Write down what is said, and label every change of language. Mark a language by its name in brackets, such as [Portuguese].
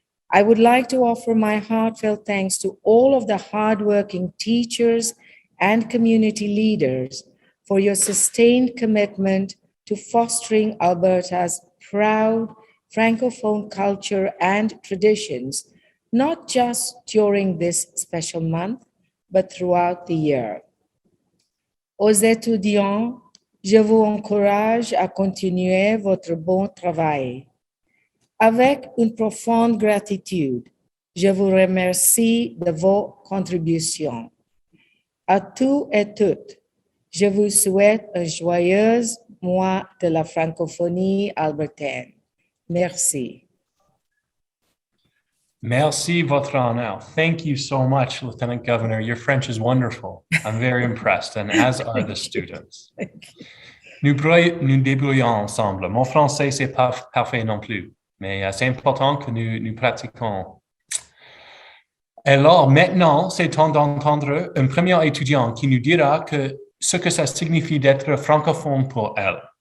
[English] I would like to offer my heartfelt thanks to all of the hardworking teachers and community leaders for your sustained commitment to fostering Alberta's proud Francophone culture and traditions, not just during this special month, but throughout the year. [French] Aux étudiants, je vous encourage à continuer votre bon travail. Avec une profonde gratitude, je vous remercie de vos contributions. À tous et toutes, je vous souhaite un joyeux mois de la francophonie albertaine. Merci. Merci, Votre Honneur. [English] Thank you so much, Lieutenant Governor. Your French is wonderful. I'm very impressed, and as are the students. [French] Nous débrouillons ensemble. Mon français, c'est pas parfait non plus, mais c'est important que nous pratiquons. Alors, maintenant, c'est temps d'entendre un premier étudiant qui nous dira ce que ça signifie d'être francophone pour elle.